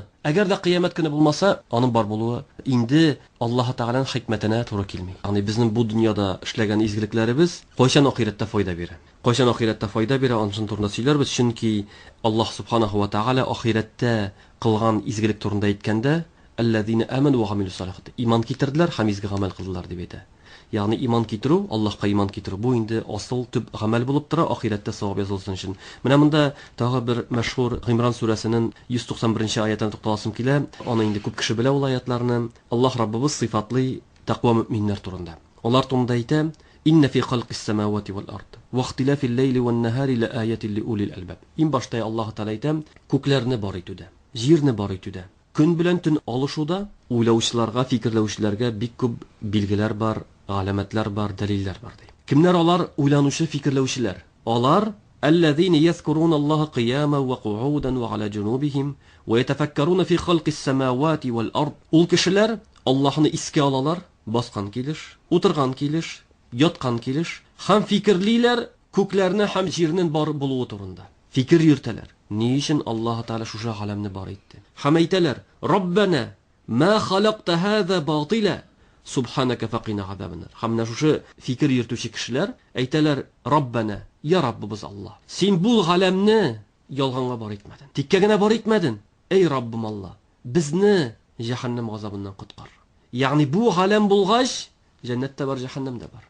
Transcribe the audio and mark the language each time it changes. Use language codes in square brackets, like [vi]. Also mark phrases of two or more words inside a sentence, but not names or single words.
[tt] Әгәр дә кыямәт көне булмаса, аның бар булуы инде Аллаһ Тәгаләнең хикмәтенә туры килми. Ягъни безнең бу дөньяда эшләгән изгелекләребез кайчан ахиратта файда бирә? Кайчан ахиратта файда бирә, аның турында сөйләрбез, чөнки Аллаһ [ar] سبحانه وتعالى [tt] ахиратта кылган изгелек турында әйткәндә: [ar] "الذين آمنوا وعملوا الصالحات." [tt] Иман китерделәр һәм изге гамәл кылдылар дип әйтә. Ягъни иман китерү, Аллаһка иман китерү бу инде асыл төп гамәл булып тора, ахиратта савап язылсын өчен. Менә монда тагы бер мәшһүр Гимран сүрәсенең 191-нче аятын тукталасым килә. Аны инде күп кеше белә ул аятларны. Аллаһ Раббыбыз сыйфатлый тақва мөэминнәр турында. Алар турында әйтә: [ar] "إن في خلق السماوات والأرض واختلاف الليل والنهار لآيات لأولي الألباب." [tt] Ин башта Аллаһ Тәгалә әйтә: "Күкләрне бар итүдә, җирне бар итүдә, көн белән төн алышуда уйлаучыларга, фикерләүчеләргә бик күп билгеләр бар, галәмәтләр бар, дәлилләр бар" ди. Кемнәр алар? Уйланучы, фикерләүчеләр. Алар [ar] الذين يذكرون الله قياما وقعودا وعلى جنوبهم ويتفكرون في خلق السماوات والأرض. [tt] Ул кешеләр Аллаһны искә алалар, баскан килеш, утырган килеш, яткан килеш, һәм фикерлиләр күкләрне һәм җирнең бар булуы турында. Фикер йөртәләр. Ни өчен Аллаһ Тәгалә шушы галәмне бар итте? Һәм әйтәләр: [ar] "ربنا ما خلقت هذا باطلا سبحانك فقنا عذاب النار." [tt] Һәм шушы фикер йөртүче кешеләр әйтәләр: "Раббана, я Раббыбыз Аллаһ, син бу галәмне ялганга бар итмәдең. Тиккә генә бар итмәдең. Эй Раббым Аллаһ, безне җәһәннәм газабыннан коткар." Ягъни бу галәм булгач, җәннәттә бар, җәһәннәмдә бар.